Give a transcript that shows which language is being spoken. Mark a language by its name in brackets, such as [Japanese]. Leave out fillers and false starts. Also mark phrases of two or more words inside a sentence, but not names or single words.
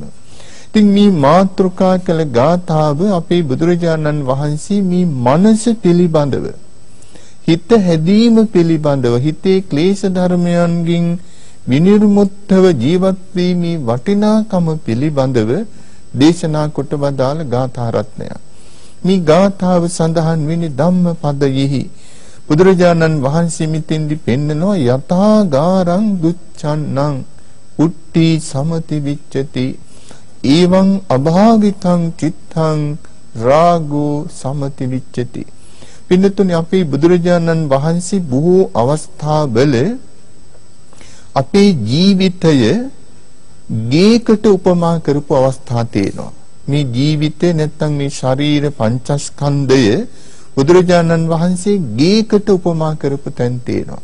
[Sinhala] ඉතින් මේ මාතෘකා කළ ගාථාව අපේ බුදුරජාණන් වහන්සේ මේ මනස පිළිබඳව, හිත හැදීම පිළිබඳව, හිතේ ක්ලේශ ධර්මයන්ගෙන් විනිර්මුක්තව ජීවත් වීමේ වටිනාකම පිළිබඳව දේශනා කොට වදාළ ගාථා රත්නයක්. මේ ගාථාව සඳහන් වෙන්නේ ධම්මපදයෙහි. බුදුරජාණන් වහන්සේ මිතින්දි පෙන්නනවා [Pali] යථා ගාරං දුච්ඡන්නං උට්ටි සමති විච්ඡති එවං අභාවිතං චිත්තං රාගෝ සමති විච්ඡති. [Sinhala] පින්නතුනි අපේ බුදුරජාණන් වහන්සේ බොහෝ අවස්ථාවල අපේ ජීවිතය ගේකට උපමා කරපු අවස්ථා තියෙනවා. මේ ජීවිතේ නැත්තම් මේ ශරීර පංචස්කන්ධය බුදුරජාණන් වහන්සේ ගේකට උපමා කරපු තැන් තියෙනවා.